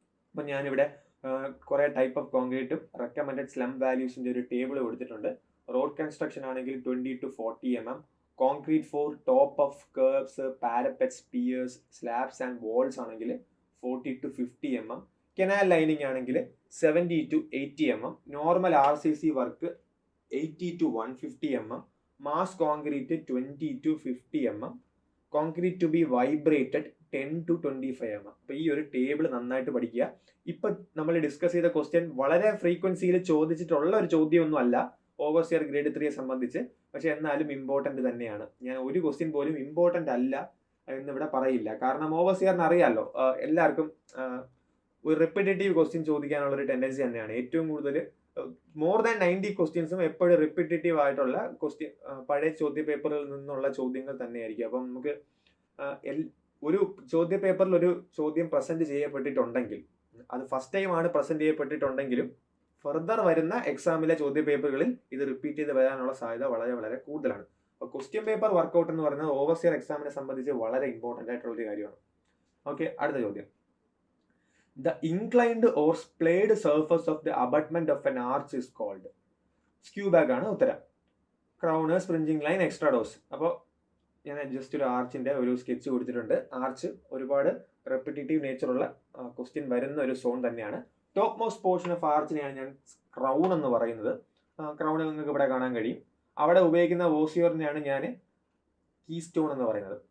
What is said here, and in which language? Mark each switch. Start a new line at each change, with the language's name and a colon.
Malayalam: അപ്പം ഞാനിവിടെ കുറെ ടൈപ്പ് ഓഫ് കോൺക്രീറ്റും റെക്കമെൻഡഡ് സ്ലം വാല്യൂസിന്റെ ഒരു ടേബിൾ കൊടുത്തിട്ടുണ്ട്. റോഡ് കൺസ്ട്രക്ഷൻ ആണെങ്കിൽ 20 to 40 mm. Concrete four top of കർബ്സ്, പാരപെറ്റ്സ്, Pierce, slabs and walls ആണെങ്കിൽ 40 to 50 mm. കനാൽ ലൈനിങ് ആണെങ്കിൽ 70 to 80 mm, normal RCC work 80 to 150 mm, mass concrete 20 to 50 mm, concrete to B vibrated 10 to 25 mm. അപ്പോൾ ഈ ഒരു table നന്നായിട്ട് പഠിക്കുക. ഇപ്പൊ നമ്മൾ discuss ചെയ്ത ക്വസ്റ്റ്യൻ വളരെ ഫ്രീക്വൻസിയിൽ ചോദിച്ചിട്ടുള്ള ഒരു ചോദ്യമൊന്നും അല്ല ഓവർസിയർ ഗ്രേഡ് 3 സംബന്ധിച്ച്, പക്ഷെ എന്നാലും ഇമ്പോർട്ടന്റ് തന്നെയാണ്. ഞാൻ ഒരു ക്വസ്റ്റ്യൻ പോലും ഇമ്പോർട്ടന്റ് അല്ല എന്നിവിടെ പറയില്ല, കാരണം ഓവർസിയറിന് അറിയാമല്ലോ എല്ലാവർക്കും ഒരു റിപ്പീറ്റേറ്റീവ് ക്വസ്റ്റ്യൻ ചോദിക്കാനുള്ള ഒരു ടെൻഡൻസി തന്നെയാണ്. ഏറ്റവും കൂടുതൽ മോർ ദാൻ 90 ക്വസ്റ്റ്യൻസും എപ്പോഴും റിപ്പീറ്റേറ്റീവ് ആയിട്ടുള്ള ക്വസ്റ്റ്യൻ പഴയ ചോദ്യ പേപ്പറിൽ നിന്നുള്ള ചോദ്യങ്ങൾ തന്നെയായിരിക്കും. അപ്പം നമുക്ക് ഒരു ചോദ്യ പേപ്പറിൽ ഒരു ചോദ്യം പ്രസന്റ് ചെയ്യപ്പെട്ടിട്ടുണ്ടെങ്കിൽ, അത് ഫസ്റ്റ് ടൈം ആണ് പ്രസന്റ് ചെയ്യപ്പെട്ടിട്ടുണ്ടെങ്കിലും ഫർദർ വരുന്ന എക്സാമിലെ ചോദ്യ പേപ്പറുകളിൽ ഇത് റിപ്പീറ്റ് ചെയ്ത് വരാനുള്ള സാധ്യത വളരെ വളരെ കൂടുതലാണ്. അപ്പോൾ ക്വസ്റ്റ്യൻ പേപ്പർ വർക്കൗട്ട് എന്ന് പറയുന്നത് ഓവർസിയർ എക്സാമിനെ സംബന്ധിച്ച് വളരെ ഇമ്പോർട്ടൻ്റ് ആയിട്ടുള്ള ഒരു കാര്യമാണ്. ഓക്കെ, അടുത്ത ചോദ്യം.
English: The inclined or splayed surface of the abutment of an arch is called.
Malayalam: Skew back ആണ് ഉത്തരം. Crown, സ്പ്രിഞ്ചിങ് line, extrados. അപ്പോൾ ഞാൻ ജസ്റ്റ് ഒരു ആർച്ചിന്റെ ഒരു സ്കെച്ച് കൊടുത്തിട്ടുണ്ട്. ആർച്ച് ഒരുപാട് റെപ്പിറ്റേറ്റീവ് നേച്ചറുള്ള ക്വസ്റ്റ്യൻ വരുന്ന ഒരു സോൺ തന്നെയാണ്. ടോപ്പ് മോസ്റ്റ് പോർഷൻ ഓഫ് ആർച്ചിനെയാണ് ഞാൻ ക്രൗൺ എന്ന് പറയുന്നത്. ക്രൗൺ നിങ്ങൾക്ക് ഇവിടെ കാണാൻ കഴിയും. അവിടെ ഉപയോഗിക്കുന്ന ഓസിയോറിനെയാണ് ഞാൻ കീ സ്റ്റോൺ എന്ന് പറയുന്നത്.